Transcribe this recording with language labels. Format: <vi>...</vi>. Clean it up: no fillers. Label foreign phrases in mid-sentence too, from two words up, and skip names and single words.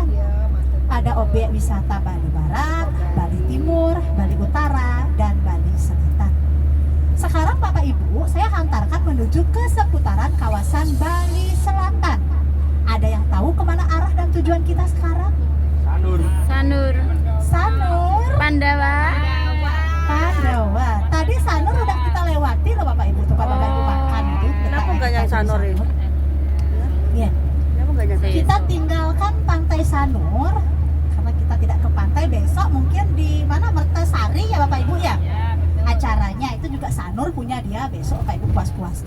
<id>Ada objek wisata Bali Barat, Bali Timur, Bali Utara, dan Bali Selatan. Sekarang Bapak Ibu, saya hantarkan menuju ke seputaran kawasan Bali Selatan. Ada yang tahu kemana arah dan tujuan kita sekarang? Sanur. Sanur, Pandawa. Pandawa. Tadi Sanur udah kita lewati loh Bapak Ibu, tempat Bapak Ibu makan itu. Kenapa nggak yang Sanur ini? Iya. Kenapa nggak yang Kita tinggalkan Pantai Sanur karena kita tidak ke pantai. Besok mungkin di mana Mertasari ya Bapak Ibu ya. Acaranya itu juga Sanur punya dia, besok Bapak Ibu puas-puaskan.</id>